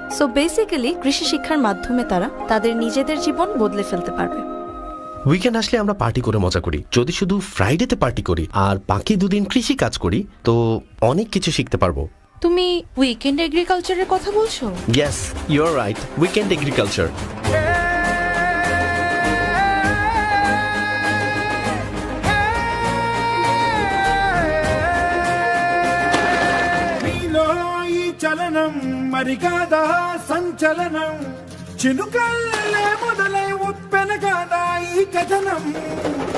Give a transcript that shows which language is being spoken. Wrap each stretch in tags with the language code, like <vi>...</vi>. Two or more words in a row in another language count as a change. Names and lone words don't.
<en>so basically</en> <bn>কৃষি শিক্ষার মাধ্যমে তারা তাদের নিজেদের জীবন বদলে ফেলতে পারবে। উইকেন্ড আসলে আমরা পার্টি করে মজা করি। যদি শুধু ফ্রাইডেতে পার্টি করি আর বাকি দুদিন কৃষি কাজ করি, তো অনেক কিছু শিখতে পারবো। তুমি</bn> <en>weekend agriculture's</en> <bn>কথা বলছো?</bn> <en>yes, you are right, weekend agriculture.</en> <te>చలనం మరిగాదా సంచలనం చినుకల్లే మొదలై ఉప్పెన కాదా ఈ కథనం.</te>